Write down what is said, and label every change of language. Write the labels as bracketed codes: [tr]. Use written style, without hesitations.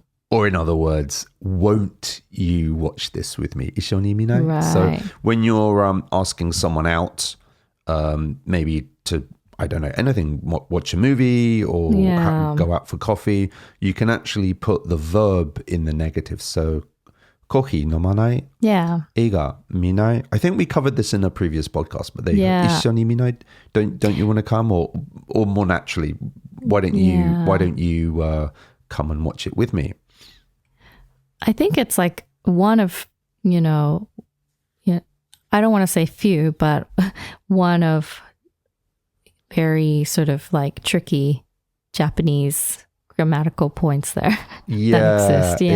[en] Or in other words, won't you watch this with me? [ja] 一緒に見ない? [en] Right. So when you're asking someone out, maybe to, I don't know, anything, watch a movie or Yeah. go out for coffee, you can actually put the verb in the negative. [ja] So コーヒー飲まない? [en] Yeah. [ja] 映画見ない? [en] I think we covered this in a previous podcast, but there you Yeah. go. [ja] 一緒に見ない? [en] Don't you want to come? Or more naturally, why don't you come and watch it with me? I think it's like one of, you know, I don't want to say few, but one of very sort of like tricky Japanese grammatical points there that exist.